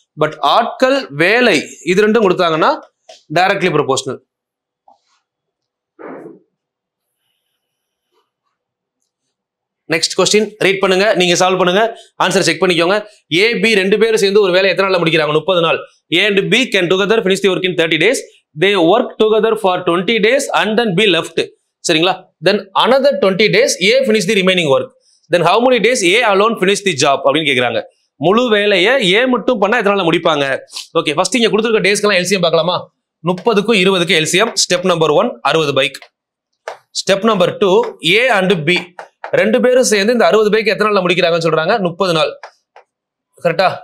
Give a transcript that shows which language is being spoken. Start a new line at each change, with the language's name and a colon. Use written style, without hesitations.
Tamil: But ஆட்கள் வேலை இது ரெண்டும் கொடுத்தாங்கன்னா directly proportional. Next question read பண்ணுங்க, நீங்க சால்வ் பண்ணுங்க, ஆன்சர் செக் பண்ணிக்கோங்க. ஏ பி ரெண்டு பேரும் சேர்ந்து ஒரு வேலை எத்தனை நாள்ல முடிக்கிறாங்க? 30 நாள்.
English: A and B can together finish the work in 30 days. They work together for 20 days and then B left.
Tamil: சரிங்களா?
English: Then another 20 days A finish the remaining work. Then how many days A alone finish the job
Tamil: அப்படின்னு கேக்குறாங்க. முழு வேலையை ஏ மட்டும் பண்ணா எத்தனை நாள்ல முடிப்பாங்க? ஓகே, ஃபர்ஸ்ட் இங்க கொடுத்திருக்க டேஸ்க்கெல்லாம் எல்சிஎம் பார்க்கலாமா? 30க்கும் 20க்கு LCM. Step number 1 60 bike. Step number 2 A and B ரெண்டு பேரும் சேர்ந்து இந்த 60 பைக் எத்தனை நாள்ல முடிக்கிறாங்கன்னு சொல்றாங்க? 30 நாள். கரெக்டா?